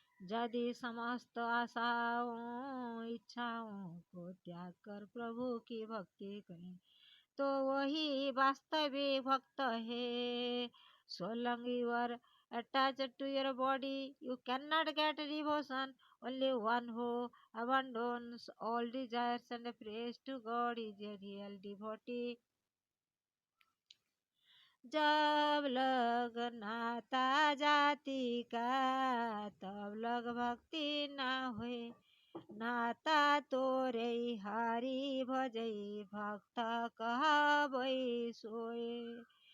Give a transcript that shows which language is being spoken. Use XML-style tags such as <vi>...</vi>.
<hi>यदि समस्त आशाओं इच्छाओं को त्याग कर प्रभु की भक्ति करें तो वही वास्तविक भक्त है।</hi> <en>So long you are attached to your body, you cannot get devotion. Only one who abandons all desires and prays to God is a real devotee.</en> <hi>जब लग नाता जाति का तब लग भक्ति ना हुए। नाता तोरे हरि भजई भक्त कहबै सोए।</hi>